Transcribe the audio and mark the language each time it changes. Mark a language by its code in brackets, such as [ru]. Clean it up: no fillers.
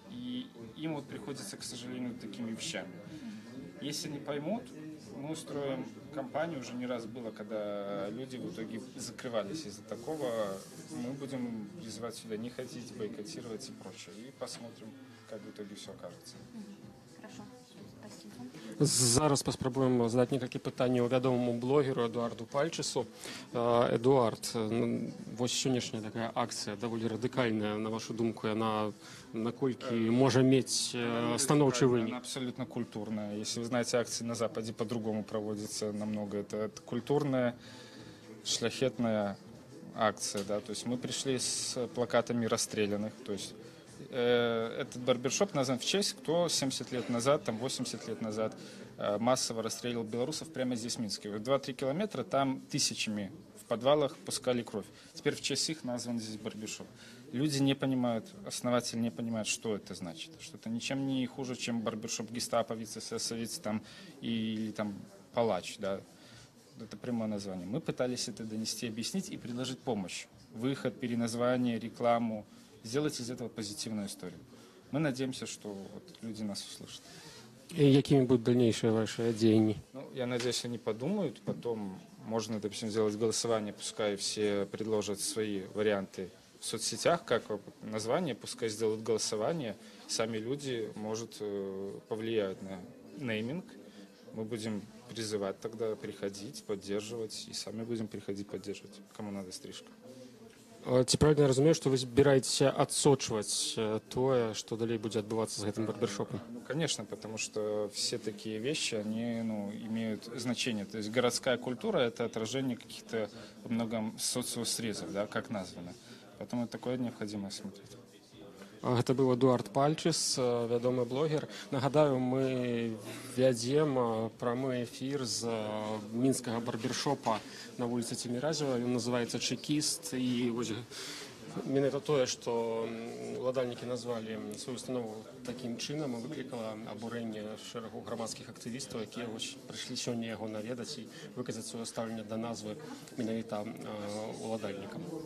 [ru] И им вот приходится, к сожалению, такими вещами. Если не поймут, мы устроим кампанию, уже не раз было, когда люди в итоге закрывались из-за такого. Мы будем призывать сюда не ходить, бойкотировать и прочее. И посмотрим, как в итоге все окажется. Хорошо, спасибо. [be] Зараз паспрабуем задаць некалькі пытанняў вядомаму блогеру Эдуарду Пальчысу. Эдуард, вось сённяшняя такая акцыя даволі радыкальная, на вашу думку, яна наколькі можа мець станоўчы [ru] Она [be] вынік? [ru] абсолютно культурная. Если вы знаете, акции на Западе по-другому проводятся намного. Это культурная, шляхетная акция. Да? То есть мы пришли с плакатами расстрелянных. То есть этот барбершоп назван в честь, кто 70 лет назад, там 80 лет назад массово расстреливал белорусов прямо здесь, в Минске. 2-3 километра, там тысячами в подвалах пускали кровь. Теперь в честь их назван здесь барбершоп. Люди не понимают, основатели не понимают, что это значит. Что это ничем не хуже, чем барбершоп гестаповец, эсэсовец там, или там палач. Да? Это прямое название. Мы пытались это донести, объяснить и предложить помощь. Выход, переназвание, рекламу. Сделать из этого позитивную историю. Мы надеемся, что вот люди нас услышат. [be] І якімі будуць дальнейшыя ваши дзеянні? [ru] Я надеюсь, они подумают. Потом можно, допустим, сделать голосование. Пускай все предложат свои варианты в соцсетях, как название. Пускай сделают голосование. Сами люди, может, повлияют на нейминг. Мы будем призывать тогда приходить, поддерживать. И сами будем приходить поддерживать, кому надо стрижка. [be] Ці правильно я разумею, што вы збіраецеся адсочваць тое, што далей будзе адбывацца з гэтым барбершопом? [ru] Конечно, потому что все такие вещи, они имеют значение. То есть городская культура – это отражение каких-то во многом социосрезов, да, как названо. Поэтому такое необходимо смотреть. [be] Гэта быў Эдуард Пальчыс, вядомы блогер. Нагадаю, мы вядзем прамы эфір з мінскага барбершопа на вуліцы Цеміразева. Ён называецца «Чекіст». І вось менавіта тое, што уладальнікі назвалі сваю установу такім чынам, выклікала абурэнне шэрагу грамадскіх актывістаў, якія прыйшлі сёння яго наведаць і выказаць сваё стаўленне да назвы менавіта уладальнікам.